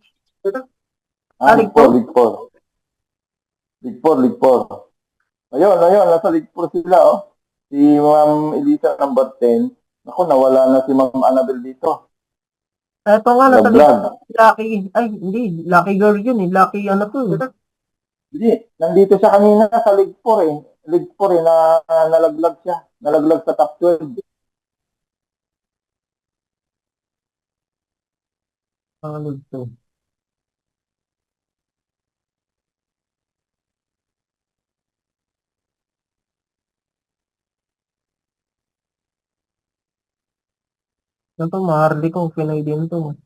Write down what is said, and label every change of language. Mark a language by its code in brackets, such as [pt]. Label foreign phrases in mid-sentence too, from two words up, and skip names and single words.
[tl] League 4, League 4. League 4, League 4. Ayun, nasa League 4 sila, oh. Si Ma'am Elisa, number 10. Ako, nawala na si Ma'am Annabel dito. Eto nga, nasa Vlog. Lucky, ay, hindi, Lucky Girl yun eh. Lucky to. Hindi, nandito siya kanina sa League 4 eh. League 4 eh, nalaglag siya. Nalaglag sa top 12. League 2. Ito, Maharli ko, Pinoy din to.